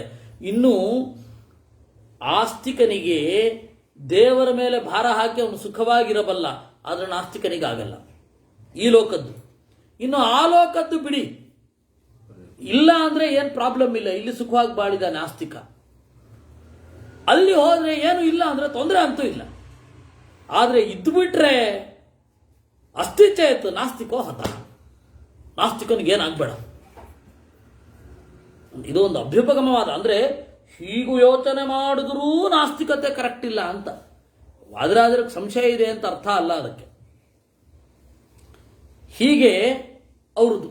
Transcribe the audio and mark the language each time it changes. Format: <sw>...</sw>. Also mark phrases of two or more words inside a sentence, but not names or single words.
<kn>ಇನ್ನು ಆಸ್ತಿಕನಿಗೆ ದೇವರ ಮೇಲೆ ಭಾರ ಹಾಕಿ ಅವನು ಸುಖವಾಗಿರಬಲ್ಲ, ಆದರೆ ನಾಸ್ತಿಕನಿಗಾಗಲ್ಲ ಈ ಲೋಕದ್ದು. ಇನ್ನು ಆ ಲೋಕದ್ದು ಬಿಡಿ, ಇಲ್ಲ ಅಂದ್ರೆ ಏನು ಪ್ರಾಬ್ಲಮ್ ಇಲ್ಲ, ಇಲ್ಲಿ ಸುಖವಾಗಿ ಬಾಳಿದಾನೆ ಆಸ್ತಿಕ. ಅಲ್ಲಿ ಹೋದ್ರೆ ಏನು ಇಲ್ಲ ಅಂದ್ರೆ ತೊಂದರೆ ಅಂತೂ ಇಲ್ಲ. ಆದರೆ ಇದ್ದು ಬಿಟ್ರೆ</kn> <sa>ಅಸ್ತಿ ಚೇತ್ ನಾಸ್ತಿಕೋ ಹತ.</sa> <kn>ನಾಸ್ತಿಕನಿಗೇನಾಗಬೇಡ. ಇದು ಒಂದು ಅಭ್ಯುಪಗಮವಾದ. ಅಂದರೆ ಹೀಗೂ ಯೋಚನೆ ಮಾಡಿದ್ರೂ ನಾಸ್ತಿಕತೆ ಕರೆಕ್ಟ್ ಇಲ್ಲ ಅಂತ. ಆದರೆ ಸಂಶಯ ಇದೆ ಅಂತ ಅರ್ಥ ಅಲ್ಲ ಅದಕ್ಕೆ. ಹೀಗೆ ಅವ್ರದ್ದು.</kn>